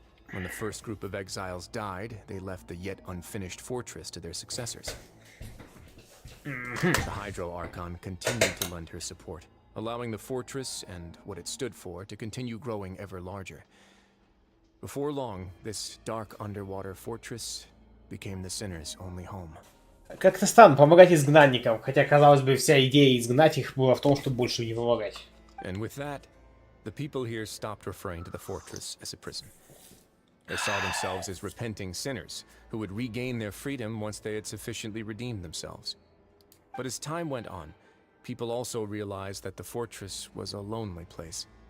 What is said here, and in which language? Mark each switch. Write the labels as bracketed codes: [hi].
[en] When the first group of exiles died, they left the yet unfinished fortress to their successors. The Hydro Archon continued to lend her support, allowing the fortress and what it stood for to continue growing ever larger. Before long, this dark underwater fortress became the sinner's only home. [ru] Как-то странно помогать изгнанникам, хотя, казалось бы, вся идея изгнать их была в том, чтобы больше не помогать. [en] And with that, the people here stopped referring to the fortress as a prison. They saw themselves as repenting sinners who would regain their freedom once they had sufficiently redeemed themselves. But as time went on, people also realized that the fortress was a lonely place.